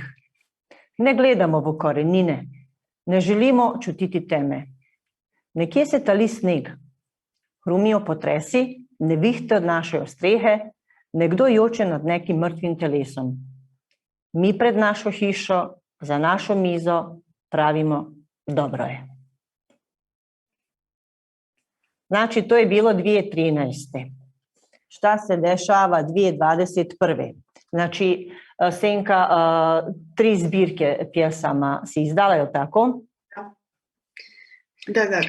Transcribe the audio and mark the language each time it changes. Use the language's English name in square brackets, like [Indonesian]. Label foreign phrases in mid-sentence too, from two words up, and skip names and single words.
[Slovenian] Ne gledamo v korenine, ne želimo čutiti teme. Nekje se tali sneg, hrumijo potresi, nevihte odnašajo strehe, nekdo joče nad nekim mrtvim telesom. Mi pred našo hišo, za našo mizo pravimo dobro je. [Bosnian] Znači, to je bilo 2013. Šta se dešava 2021. Znači, Senka, 3 zbirke pjesama si izdala, je li tako? Da.